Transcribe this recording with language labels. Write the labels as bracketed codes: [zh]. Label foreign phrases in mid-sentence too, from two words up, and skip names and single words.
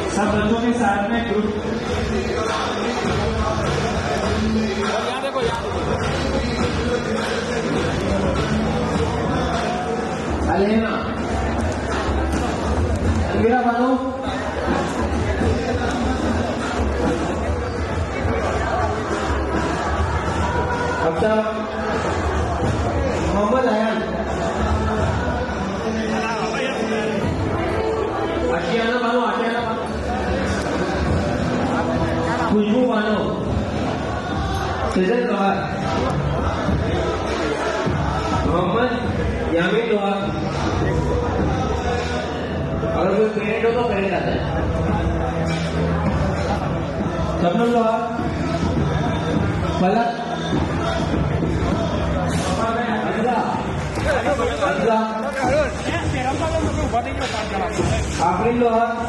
[hi] बच्चों के साथ में ग्रुप Alena, Elvira Banu, Abda, Muhammad Ayan, Ashiana Banu, Khushbu Banu, Sejal Kawar, Muhammad यामिन लोहा, अगर कोई पेरेंट हो तो पेरेंट आता है। सबनुल लोहा, फलक, आफरीन लोहा,